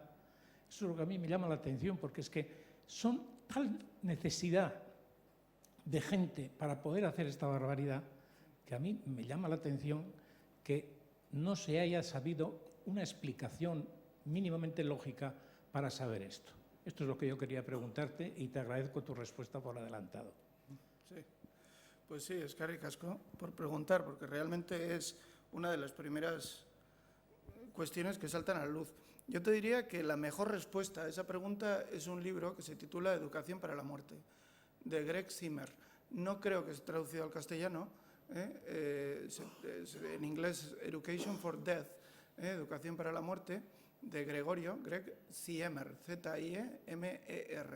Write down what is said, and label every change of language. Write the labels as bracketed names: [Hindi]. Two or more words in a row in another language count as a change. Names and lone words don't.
[Spanish] Eso es lo que a mí me llama la atención, porque es que son tal necesidad de gente para poder hacer esta barbaridad que a mí me llama la atención que no se haya sabido una explicación mínimamente lógica para saber esto. Esto es lo que yo quería preguntarte y te agradezco tu respuesta por adelantado. Sí, pues sí, [Basque] eskerrik asko [Spanish] por preguntar, porque realmente es una de las primeras cuestiones que saltan a la luz. Yo te diría que la mejor respuesta a esa pregunta es un libro que se titula Educación para la muerte, de Greg Zimmer. No creo que esté traducido al castellano, en inglés Education for Death, Educación para la muerte, de Greg Ziemer, Z-I-E-M-E-R.